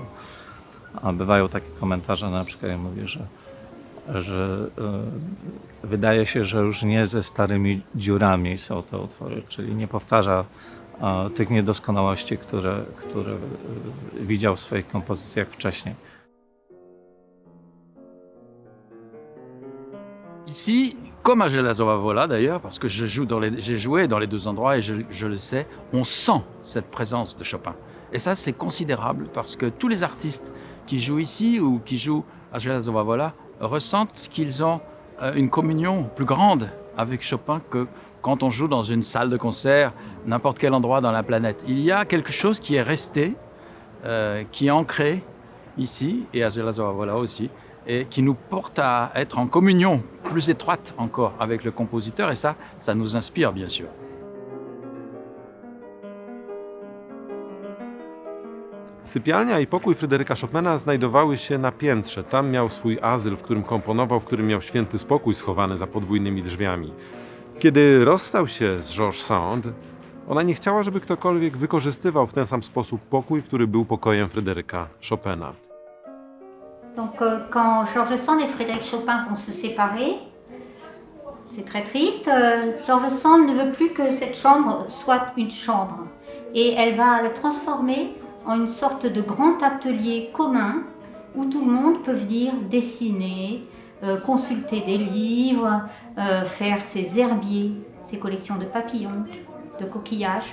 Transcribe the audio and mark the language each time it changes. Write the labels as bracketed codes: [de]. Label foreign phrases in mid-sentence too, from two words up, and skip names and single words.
[pl] A bywają takie komentarze, na przykład mówi, że wydaje się, że już nie ze starymi dziurami są te utwory, czyli nie powtarza tych niedoskonałości, które widział w swoich kompozycjach wcześniej. [fr] Ici, comme à Jelazowa-Wola d'ailleurs, parce que j'ai joué dans les deux endroits et je le sais, on sent cette présence de Chopin. Et ça, c'est considérable parce que tous les artistes qui jouent ici ou qui jouent à Jelazowa-Wola ressentent qu'ils ont une communion plus grande avec Chopin que quand on joue dans une salle de concert, n'importe quel endroit dans la planète. Il y a quelque chose qui est resté, qui est ancré ici et à Jelazowa-Wola aussi, et qui nous porte à être en communion plus étroite encore avec le compositeur, et ça nous inspire bien sûr. [pl] Sypialnia i pokój Fryderyka Chopina znajdowały się na piętrze. Tam miał swój azyl, w którym komponował, w którym miał święty spokój schowany za podwójnymi drzwiami. Kiedy rozstał się z Georges Sand, ona nie chciała, żeby ktokolwiek wykorzystywał w ten sam sposób pokój, który był pokojem Fryderyka Chopina. [fr] Donc quand Georges Sand et Frédéric Chopin vont se séparer, c'est très triste. Georges Sand ne veut plus que cette chambre soit une chambre. Et elle va la transformer en une sorte de grand atelier commun où tout le monde peut venir dessiner, consulter des livres, faire ses herbiers, ses collections de papillons, de coquillages.